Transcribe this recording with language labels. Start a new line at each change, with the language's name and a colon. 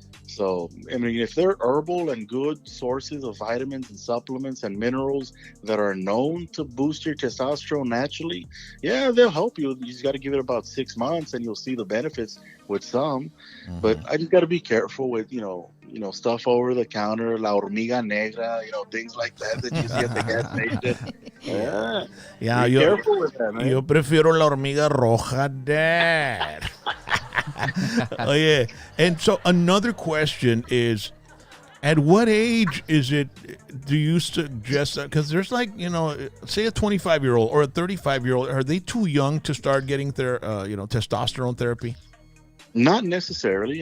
English: So, if they're herbal and good sources of vitamins and supplements and minerals that are known to boost your testosterone naturally, yeah, they'll help you. You just got to give it about 6 months and you'll see the benefits with some. Mm-hmm. But I just got to be careful with, stuff over the counter,
Spanish: la hormiga negra,
English: things like that you see at the gas station. Yeah, be careful with that, man.
Spanish: Yo prefiero la hormiga roja, Dad.
English: Oh yeah. And so another question is, at what age do you suggest that? Because there's say a 25-year-old or a 35-year-old, are they too young to start getting their testosterone therapy? Not necessarily.